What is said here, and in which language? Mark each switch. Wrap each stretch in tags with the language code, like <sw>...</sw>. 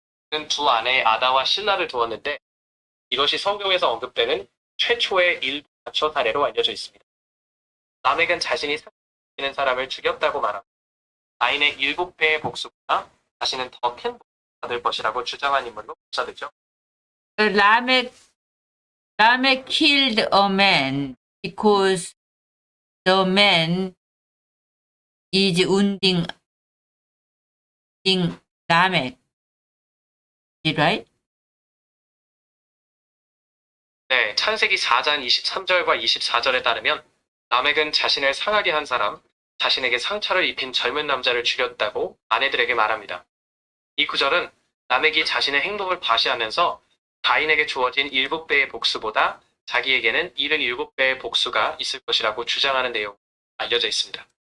<ko>그는 두 아내 아다와 실라를 두었는데 이것이 성경에서 언급되는 최초의 일부 자처 사례로 알려져 있습니다. 라멕은 자신이 상처를 사람을 죽였다고 말하고 가인의 7배의 복수보다 자신은 더 큰 복수를 받을 것이라고 주장한 인물로 묘사되죠.</ko> <en>Lamech killed a man because the man is wounding Lamech. Is it right?</en> <ko>네, 창세기 4장 23절과 24절에 따르면 라멕은 자신을 상하게 한 사람, 자신에게 상처를 입힌 젊은 남자를 죽였다고 아내들에게 말합니다. 이 구절은 라멕이 자신의 행동을 과시하면서 가인에게 주어진 7배의 복수보다 자기에게는 77배의 복수가 있을 것이라고 주장하는 내용 알려져 있습니다.</ko>